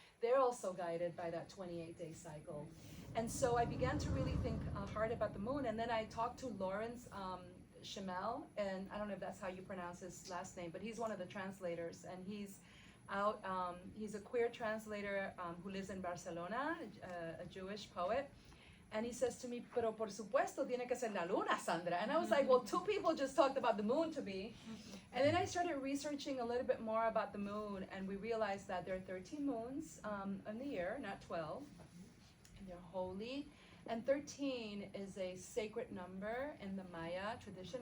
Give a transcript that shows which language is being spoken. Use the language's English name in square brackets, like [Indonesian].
[English] They're also guided by that 28-day cycle. And so I began to really think hard about the moon. And then I talked to Lawrence Chamel, and I don't know if that's how you pronounce his last name, but he's one of the translators, and he's out, he's a queer translator who lives in Barcelona, a Jewish poet. [Spanish] And he says to me, "Pero por supuesto tiene que ser la luna, Sandra." [English] And I was like, well, two people just talked about the moon to me. And then I started researching a little bit more about the moon, and we realized that there are 13 moons in the year, not 12. And they're holy. And 13 is a sacred number in the Maya tradition.